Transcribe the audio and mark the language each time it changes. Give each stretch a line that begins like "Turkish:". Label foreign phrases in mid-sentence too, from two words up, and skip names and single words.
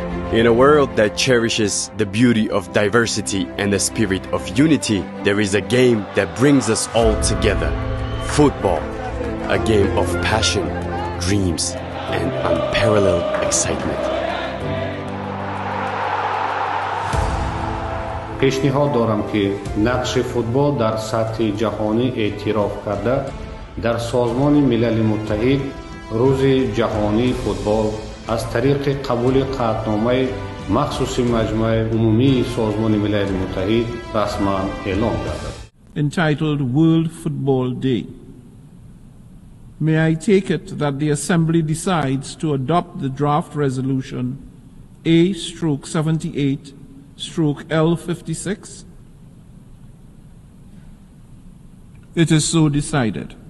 English: In a world that cherishes the beauty of diversity and the spirit of unity, there is a game that brings us all together. Football. A game of passion, dreams, and unparalleled excitement.
Tajik: пешниҳод дорам ки нақши футбол дар сатҳи ҷаҳонӣ эътироф карда дар Созмони Милали Муттаҳид рӯзи ҷаҳонии футбол аз тариқи қабули қатъномаи махсуси маҷмӯи умумии Созмони Милали Муттаҳид расман эълон гардад.
English: Entitled World Football Day. May I take it that the Assembly decides to adopt the draft resolution A/78/L56? It is so decided.